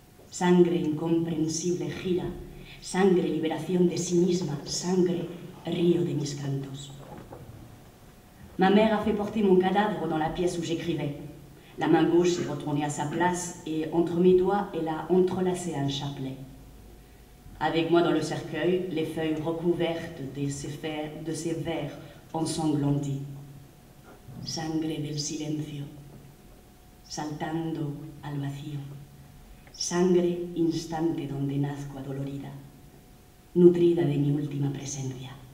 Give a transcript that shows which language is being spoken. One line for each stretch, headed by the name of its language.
Spanish: Sangre incomprensible gira, sangre liberación de sí misma, sangre río de mis cantos.
French: Ma mère a fait porter mon cadavre dans la pièce où j'écrivais. La main gauche s'est retournée à sa place et entre mes doigts, elle a entrelacé un chapelet. Avec moi dans le cercueil, les feuilles recouvertes de ces vers ensanglantés.
Spanish: Sangre del silencio, saltando al vacío. Sangre instante donde nazco adolorida, nutrida de mi última presencia.